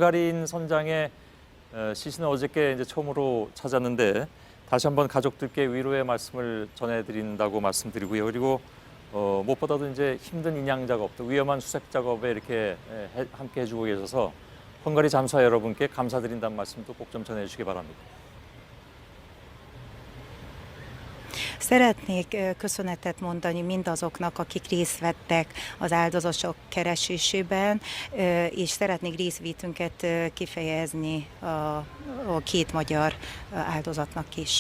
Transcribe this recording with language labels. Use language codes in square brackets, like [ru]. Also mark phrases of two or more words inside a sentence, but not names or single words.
[ko] 헝가리인 선장의 시신을 어저께 이제 처음으로 찾았는데 다시 한번 가족들께 위로의 말씀을 전해드린다고 말씀드리고요. 그리고 무엇보다도 이제 힘든 인양 작업, 또 위험한 수색 작업에 이렇게 함께 해주고 계셔서 헝가리 잠수사 여러분께 감사드린다는 말씀도 꼭 좀 전해주시기 바랍니다. [hu] Szeretnék köszönetet mondani mindazoknak, akik részt vettek az áldozatok keresésében, és szeretnék részvétünket kifejezni a két magyar áldozatnak is.